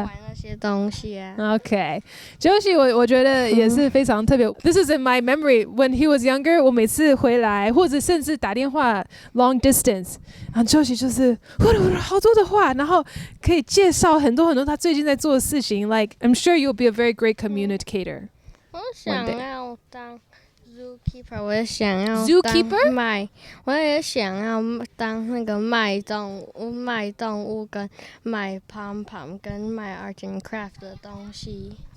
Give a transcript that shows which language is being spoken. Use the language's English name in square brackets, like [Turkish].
[Chinese] 玩那些东西啊。 OK，Josie 我觉得也是非常特别。 [English] This is in my memory when he was younger。 [Chinese] 我每次回来或者甚至打电话 [English] long distance， [Chinese] 然后 Josie 就是好多的话，然后可以介绍很多他最近在做的事情。 [English] Like I'm sure you'll be a very great communicator。 [Chinese] 我想要当Zookeeper， 我也想要 Zookeeper，我也想要当那个卖动物跟卖 pom pom 跟卖 art and craft 的东西。